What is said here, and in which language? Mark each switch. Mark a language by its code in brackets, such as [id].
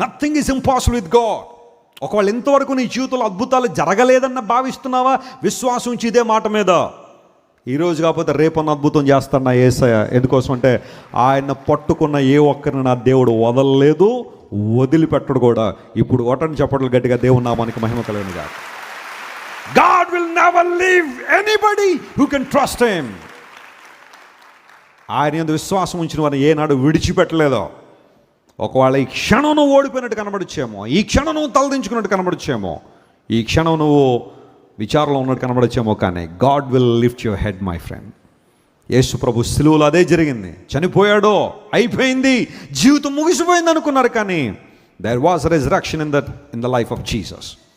[en] Nothing is impossible with God. [te] ఒకవేళ ఇంతవరకు నీ జీవితంలో అద్భుతాలు జరగలేదన్న భావిస్తున్నావా, విశ్వాసం ఉంచి ఇదే మాట మీద. ఈరోజు కాకపోతే రేపన్న అద్భుతం చేస్తాను నా యేసయ్య. ఎందుకోసం అంటే ఆయన పట్టుకున్న ఏ ఒక్కరిని నా దేవుడు వదలలేదు, వదిలిపెట్టడు కూడా. ఇప్పుడు ఓటని చెప్పట్లు గట్టిగా దేవుని నామానికి మహిమ కలుగునుగా. [en] God will never leave anybody who can trust him. [te] ఆయన యందు విశ్వాసం ఉంచిన వారిని ఏనాడు విడిచిపెట్టలేదో. ఒకవేళ ఈ క్షణం నువ్వు ఓడిపోయినట్టు కనబడచ్చేమో, ఈ క్షణం నువ్వు తలదించుకున్నట్టు కనబడచ్చేమో, ఈ క్షణం నువ్వు విచారంలో ఉన్నట్టు కనబడచ్చేమో, కానీ [en] God will lift your head my friend. [te] యేసు ప్రభు సిలువలో అదే జరిగింది. చనిపోయాడో, అయిపోయింది, జీవితం ముగిసిపోయింది అనుకున్నారు, కానీ [en] There was resurrection in the life of Jesus.